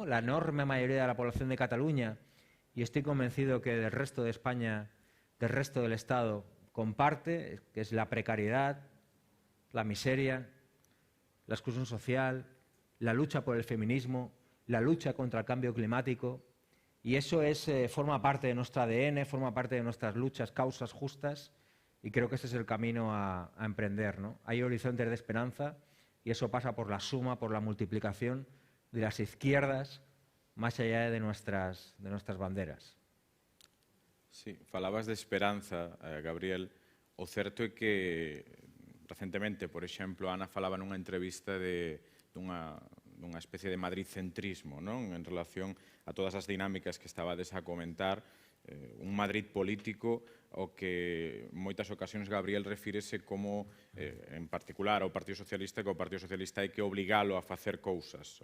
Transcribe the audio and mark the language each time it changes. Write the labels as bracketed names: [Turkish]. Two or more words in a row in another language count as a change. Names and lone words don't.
[Spanish] La enorme mayoría de la población de Cataluña, y estoy convencido que del resto de España, del resto del Estado, comparte, que es la precariedad, la miseria, la exclusión social, la lucha por el feminismo, la lucha contra el cambio climático, y eso forma parte de nuestro ADN, forma parte de nuestras luchas, causas justas, y creo que ese es el camino a emprender, ¿no? Hay horizontes de esperanza, y eso pasa por la suma, por la multiplicación de las izquierdas más allá de nuestras banderas. [Galician] Sí, falabas de esperanza, Gabriel. O certo é que recentemente, por exemplo, Ana falaba nunha entrevista dunha especie de madridcentrismo, non? En relación a todas as dinámicas que estabades a comentar, un Madrid político ao que en moitas ocasións Gabriel refírese como, en particular ao Partido Socialista, que o Partido Socialista hai que obligalo a facer cousas.